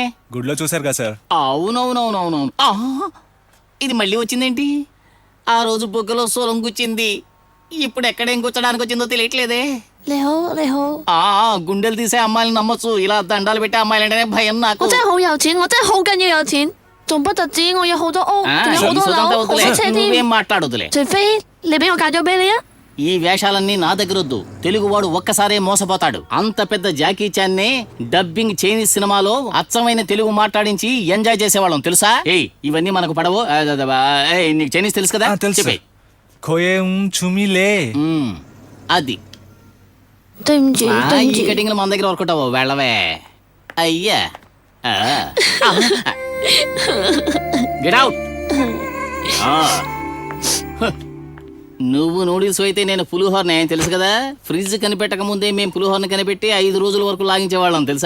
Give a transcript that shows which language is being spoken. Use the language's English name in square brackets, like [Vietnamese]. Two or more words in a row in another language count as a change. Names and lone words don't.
[Telugu] గుడిలో చూశారు కదా సార్. అవునవునవునవునవును. ఇది మళ్ళీ వచ్చిందేంటి? ఆ రోజు బొగ్గలో సోలం గుచ్చింది. ఇప్పుడు ఎక్కడేం గుచ్చడానికి వచ్చిందో తెలియట్లేదే. గుండెలు తీసే అమ్మాయిని నమ్మొచ్చు, ఇలా దండాలు పెట్టే అమ్మాయిలంటేనే భయం నాకు. [Cantonese] 我真係好有錢，我真係好緊要有錢，仲不特止我有好多屋，仲有好多樓，好多車 [Telugu] నువ్వేం [Cantonese] 添。 [Telugu] మాట్లాడొద్దులే. [Cantonese] 除非你俾我嫁咗俾你啊！ [Telugu] ఈ వేషాలన్నీ నా దగ్గరొద్దు. తెలుగువాడు ఒక్కసారే మోసపోతాడు. అంత పెద్ద జాకీ చాన్నే [English] dubbing Chinese [Telugu] సినిమాలో అచ్చమైన తెలుగు మాట్లాడించి ఎంజాయ్ చేసేవాళ్ళం తెలుసా? ఏయ్, ఇవన్నీ మనకు పడవు. నీకు చైనీస్ తెలుసు కదా? తెలుసు. చెప్పేయ్. ఖోయేం చుమిలే. అది [Cantonese] 對唔住， 對唔 [Telugu] ఈ [Cantonese] 住。 [Telugu] కటింగ్లు మన దగ్గర వర్కౌట్ అవ్వవు. వెళ్ళవే. అయ్యా, [English] get out. [Telugu] నువ్వు నూడిల్స్ అయితే నేను పులిహోరనే తెలుసు కదా? ఫ్రిడ్జ్ కనిపెట్టక ముందే మేము పులిహోరని కనిపెట్టి 5 రోజుల వరకు లాగించేవాళ్ళం తెలుసా?